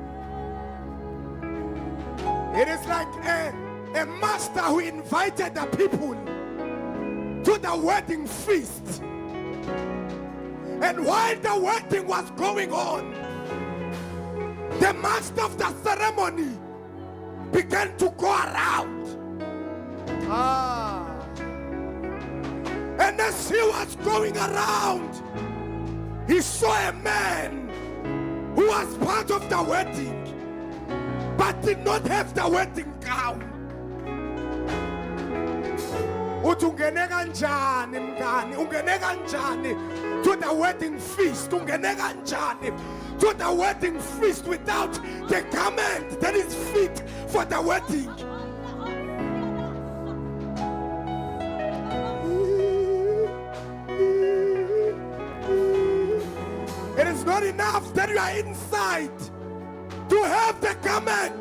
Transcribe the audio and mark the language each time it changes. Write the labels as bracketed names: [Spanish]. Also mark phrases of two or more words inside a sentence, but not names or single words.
[English] It is like a master who invited the people to the wedding feast, And while the wedding was going on, the master of the ceremony began to go around. And as he was going around, he saw a man who was part of the wedding but did not have the wedding gown. [Swati] Uthi ungene kanjani mngani? Ungene kanjani [English] to the wedding feast? [Swati] Ungene kanjani [English] to the wedding feast without the garment that is fit for the wedding? It is not enough that you are inside to have the garment.